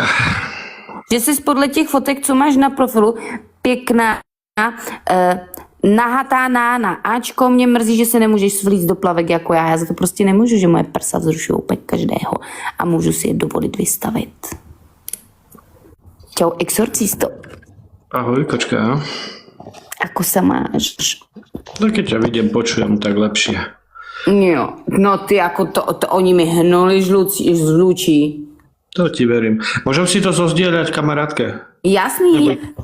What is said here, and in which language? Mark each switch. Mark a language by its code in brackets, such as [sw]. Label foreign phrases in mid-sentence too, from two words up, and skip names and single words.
[cs] Že jsi podle těch fotek, co máš na profilu, pěkná, nahatá nána. Ačko, mě mrzí, že se nemůžeš svlíct do plavek jako já. Já za to prostě nemůžu, že moje prsa vzrušují úplně každého a můžu si je dovolit vystavit. Čau, exorcisto. Ahoj, kočka. [sk] Ako sa máš? No keď ťa vidím, počujem, tak lepšie. [cs] Jo, no ty jako to oni mi hnuli z lúčí. [sk] To ti verím. Môžem si to zozdieľať kamarátke? [cs] Jasný.